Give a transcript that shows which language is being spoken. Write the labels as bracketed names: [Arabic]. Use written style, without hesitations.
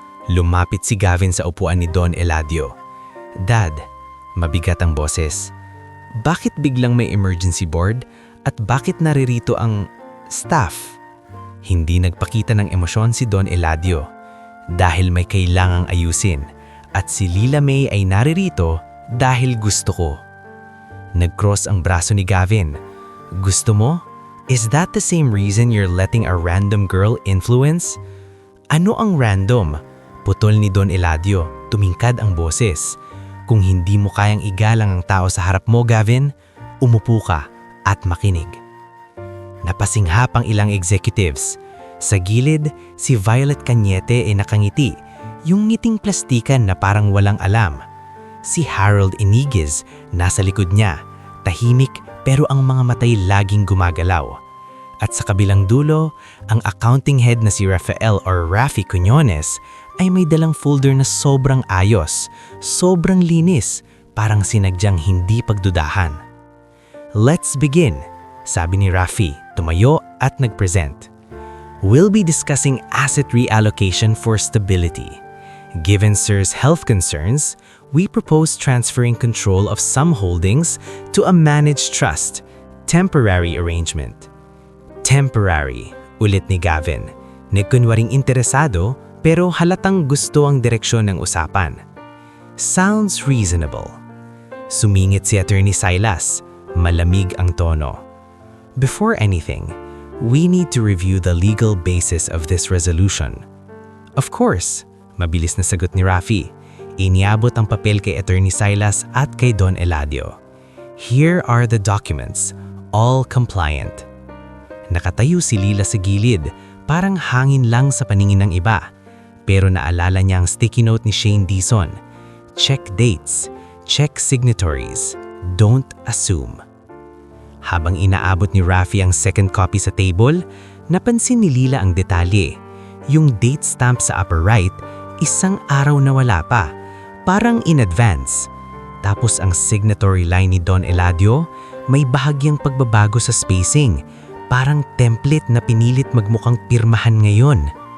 [Filipino] Lumapit si Gavin sa upuan ni Don Eladio. "Dad," mabigat ang boses, "bakit biglang may emergency board at bakit naririto ang staff?" Hindi nagpakita ng emosyon si Don Eladio dahil may kailangang ayusin at si Lila May ay naririto dahil gusto ko. Nag-cross ang braso ni Gavin. "Gusto mo? [English] Is that the same reason you're letting a random girl influence?" [Filipino] "Ano ang random?" Putol ni Don Eladio, tumingkad ang boses. "Kung hindi mo kayang igalang ang tao sa harap mo, Gavin, umupo ka at makinig." Napasinghap ang ilang executives. Sa gilid, si Violet Cañete ay nakangiti. Yung ngiting plastikan na parang walang alam. Si Harold Iniguez nasa likod niya, tahimik pero ang mga matay laging gumagalaw. At sa kabilang dulo, ang accounting head na si Rafael or Rafi Cuñones ay may dalang folder na sobrang ayos, sobrang linis, parang sinagyang hindi pagdudahan. [English] Let's begin, [Filipino] sabi ni Rafi, tumayo at nagpresent. [English] We'll be discussing asset reallocation for stability. Given Sir's health concerns, we propose transferring control of some holdings to a managed trust, temporary arrangement. [Filipino] Temporary, ulit ni Gavin. Nagkunwaring interesado pero halatang gusto ang direksyon ng usapan. [English] Sounds reasonable. [Filipino] Sumingit si Attorney Silas, malamig ang tono. [English] Before anything, we need to review the legal basis of this resolution. Of course, [Filipino] mabilis na sagot ni Rafi. Iniabot ang papel kay Attorney Silas at kay Don Eladio. [English] Here are the documents, all compliant. [Filipino] Nakatayo si Lila sa gilid, parang hangin lang sa paningin ng iba. Pero naalala niya ang sticky note ni Shane Dizon. [English] Check dates, check signatories, don't assume. [Filipino] Habang inaabot ni Rafi ang second copy sa table, napansin ni Lila ang detalye. Yung date stamp sa upper right, isang araw na wala pa, parang in advance. Tapos ang signatory line ni Don Eladio, may bahagyang pagbabago sa spacing, parang template na pinilit magmukhang pirmahan ngayon.